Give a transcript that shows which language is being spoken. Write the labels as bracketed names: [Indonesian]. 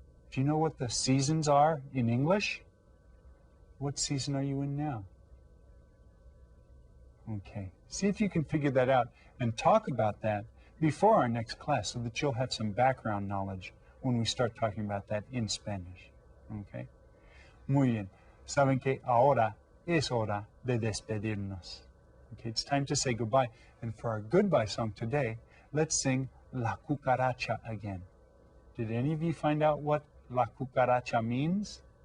[English] Do you know what the seasons are in English? What season are you in now? Okay, see if you can figure that out and talk about that before our next class so that you'll have some background knowledge when we start talking about that in Spanish. [Spanish] Okay? Muy bien. Saben que ahora es hora de despedirnos. [English] Okay, it's time to say goodbye. And for our goodbye song today, let's sing La Cucaracha again. Did any of you find out what La Cucaracha means?